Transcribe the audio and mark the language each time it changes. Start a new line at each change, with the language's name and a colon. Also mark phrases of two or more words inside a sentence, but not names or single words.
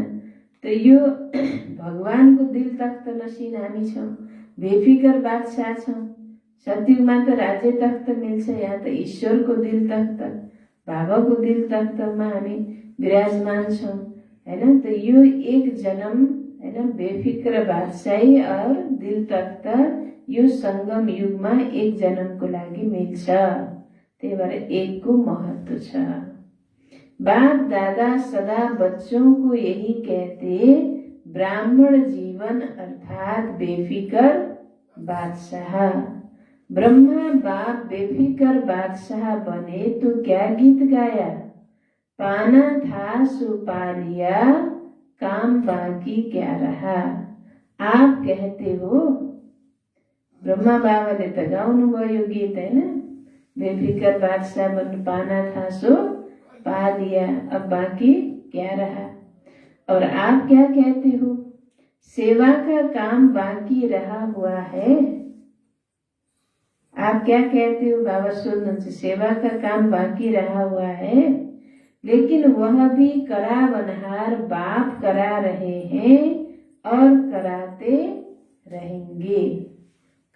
Nepali: त यो भगवानको दिल तख्त नसिन हामी छौँ, बेफिकर बादशाह छौँ। सत्युगमा त राज्य तख्त मिल्छ, यहाँ त ईश्वरको दिल तख्त, बाबाको दिल तख्तमा हामी विराजमान छौँ हैन? त यो एक जन्म हैन,
Hindi: बेफिक्र बादशाही और दिल तख्त
Nepali: यो संगम युगमा एक जन्मको लागि मिल्छ। त्यही भएर एक को महत्व छ।
Hindi: बाप दादा सदा बच्चों को यही कहते, ब्राह्मण जीवन अर्थात बेफिकर बादशाह। ब्रह्मा बाप बेफिकर बादशाह बने तो क्या गीत गाया, पाना था सो पा लिया, काम बाकी क्या रहा। आप कहते हो,
Nepali: ब्रह्मा बाबाले त गाउनु भयो गीत हैन?
Hindi: बेफिकर बादशाह बन, पाना था सो पा लिया, अब बाकी क्या रहा। और आप क्या कहते हो, सेवा का काम बाकी रहा हुआ है। आप क्या कहते हो?
Nepali: बाबा सोध्नुहुन्छ,
Hindi: सेवा का काम बाकी रहा हुआ है, लेकिन वह भी करावनहार बाप करा रहे हैं और कराते रहेंगे।